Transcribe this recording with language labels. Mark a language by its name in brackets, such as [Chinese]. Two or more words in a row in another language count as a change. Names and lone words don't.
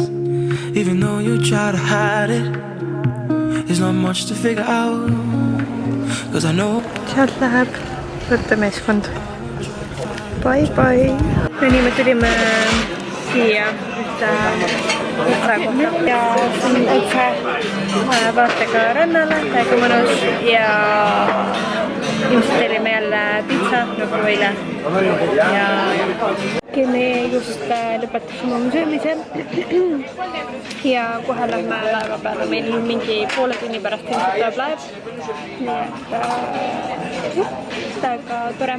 [English] Even though you try to hide it, there's not much to figure out. Cause I know [Estonian] Sealt läheb võttemeeskond. [English] Bye bye. [Estonian] Ja nii me tulime siia praegu ja siin üldse vaatega rannale, täiega mõnus ja ilmselt telime jälle pitsa nagu eile ja me just lõpetasime oma söömise ja kohe lähme laeva peale, meil mingi poole tunni pärast ilmselt tuleb laev, nii et täiega tore.